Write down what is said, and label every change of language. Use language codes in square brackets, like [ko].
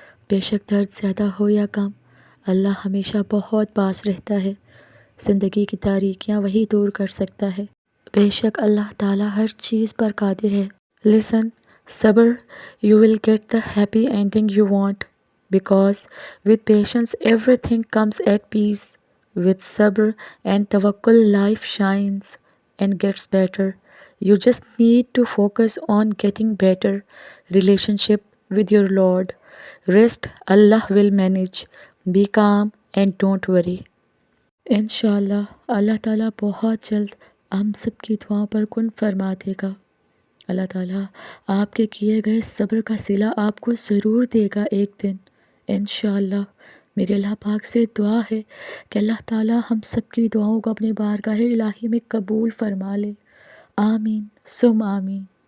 [ur] بے شک درد زیادہ ہو یا کم، اللہ ہمیشہ بہت پاس رہتا ہے۔ زندگی کی تاریکیاں وہی دور کر سکتا ہے۔ بے شک اللہ تعالیٰ ہر چیز پر قادر ہے۔ Listen, صبر, [en] you will get the happy ending you want, because with patience everything comes at peace. With sabr and tawakkul life shines and gets better. You just need to focus on getting better relationship with your Lord. Rest, Allah will manage. Be calm and don't worry. [ur] انشاءاللہ اللہ تعالیٰ بہت جلد ہم سب کی دعاؤں پر کن فرما دے گا۔ اللہ تعالیٰ آپ کے کیے گئے صبر کا صلہ آپ کو ضرور دے گا ایک دن انشاءاللہ۔ میرے اللہ پاک سے دعا ہے کہ اللہ تعالیٰ ہم سب کی دعاؤں کو اپنی بارگاہ الہی میں قبول فرما لے۔ آمین ثم آمین۔